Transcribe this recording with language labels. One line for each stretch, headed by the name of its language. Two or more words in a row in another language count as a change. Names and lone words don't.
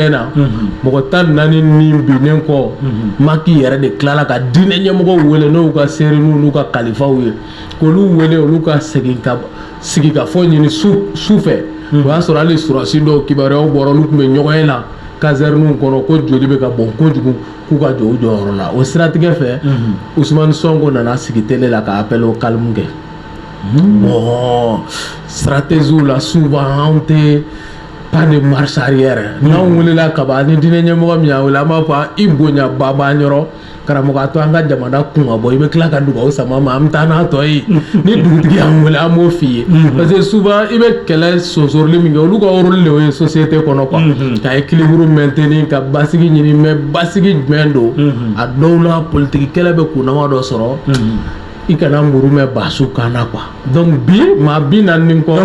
Bambara: na mɔgɔ 14 ni binnen kɔ Macky yɛrɛ de tilala ka diinɛ ɲɛmɔgɔw wele n'u ka seriniw n'u ka kalifaw ye k'olu wele olu ka segin ka sigi ka fɔ ɲini su fɛ o y'a sɔrɔ hali surasi dɔw kibaruyaw bɔra olu tun bɛ ɲɔgɔn ye la caserne kɔnɔ ko joli bɛ ka bɔn kojugu k'u ka jɔ u jɔyɔrɔ la o siratigɛ fɛ Ousmane Sonko nana sigi télé la ka
French: appel au calme
Bambara: kɛ bon stratégie la souvent anw tɛ
French: pas de marche arrière
Bambara: n'anw welela kaban ni diinɛ ɲɛmɔgɔ min y'a wele an b'a fɔ i bonyaba b'an yɔrɔ karamɔgɔ a to an ka jamana kun ka bɔ i bɛ tila ka dugawu sama ma an bɛ taa n'a tɔ ye ni dugutigi y'an wele an b'o f'i ye
French: parce que
Bambara: souvent i bɛ kɛlɛ sɔsɔrɔli min kɛ olu ka rôle de ye société kɔnɔ quoi ka équilibre maintenir ka basigi ɲini mais basigi jumɛn don a dɔw la politique kɛlɛ bɛ kunnama dɔ sɔrɔ i kana muru mɛn basu kan na quoi donc bi maa 40 kɔ